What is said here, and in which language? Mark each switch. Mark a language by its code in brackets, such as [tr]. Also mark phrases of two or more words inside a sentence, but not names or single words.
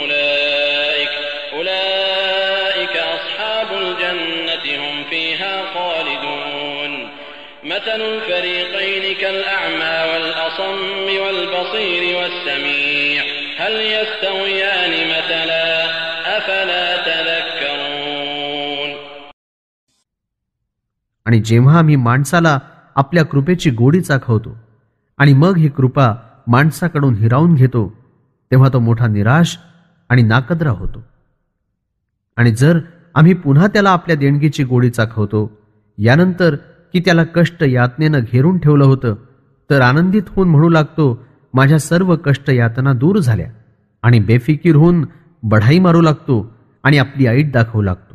[ar] أولئك أصحاب الجنة هم فيها خالدون مثل الفريقين كالأعمى والأصم والبصير والسميع هل يستويان مثلا أفلا تذكرون. [mr] आणि जेव्हा आम्ही माणसाला आपल्या कृपेची गोडी चाखवतो आणि मग ही कृपा माणसाकडून हिरावून घेतो तेव्हा तो मोठा निराश आणि नाकदरा होतो. आणि जर आम्ही पुन्हा त्याला आपल्या देणगीची गोडी चाखवतो यानंतर की त्याला कष्ट यातनेनं घेरून ठेवलं होतं तर आनंदित होऊन म्हणू लागतो माझ्या सर्व कष्ट यातना दूर झाल्या आणि बेफिकीर होऊन बढाई मारू लागतो आणि आपली ऐट दाखवू लागतो.